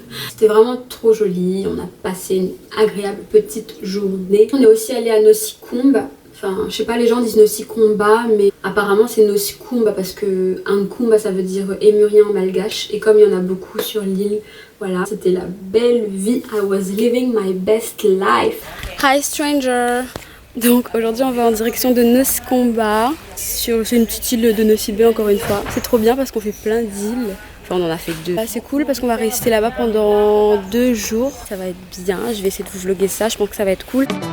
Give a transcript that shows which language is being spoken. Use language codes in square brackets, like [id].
[fr] C'était vraiment trop joli. On a passé une agréable petite journée. On est aussi allé à Nosikumba. Enfin, je sais pas, les gens disent Nosikumba, mais apparemment c'est Nosikumba parce que Nkumba ça veut dire émurien en malgache. Et comme il y en a beaucoup sur l'île, voilà, c'était la belle vie. [en] I was living my best life. Hi stranger. [fr] Donc aujourd'hui on va en direction de Nosikumba. C'est une petite île de Nosy Be encore une fois. C'est trop bien parce qu'on fait plein d'îles. Enfin on en a fait 2. C'est cool parce qu'on va rester là-bas pendant 2 jours. Ça va être bien, je vais essayer de vous vlogger ça, je pense que ça va être cool.